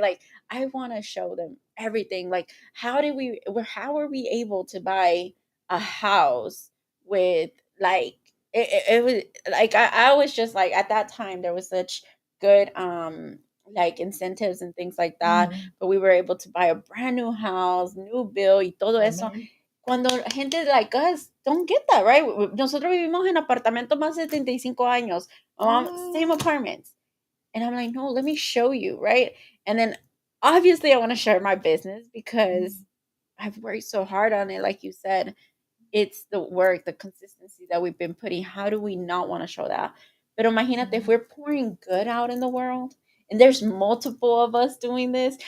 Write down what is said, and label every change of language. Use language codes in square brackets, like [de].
[en] Like I want to show them everything. Like how are we able to buy a house with like it was like I was just like at that time there was such good like incentives and things like that, Mhm. but we were able to buy a brand new house, new bill [es] y todo eso. [en] Amen. [es] Cuando gente [en] like us don't get that, right? [es] Nosotros vivimos en apartamentos más de 75 años, [en] same Mm. apartments. And I'm like, no, let me show you, right? And then obviously I want to share my business because Mhm. I've worked so hard on it, like you said. It's the work, the consistency that we've been putting. How do we not want to show that? [es] Pero imagínate [en] if Mhm. we're pouring good out in the world and there's multiple of us doing this.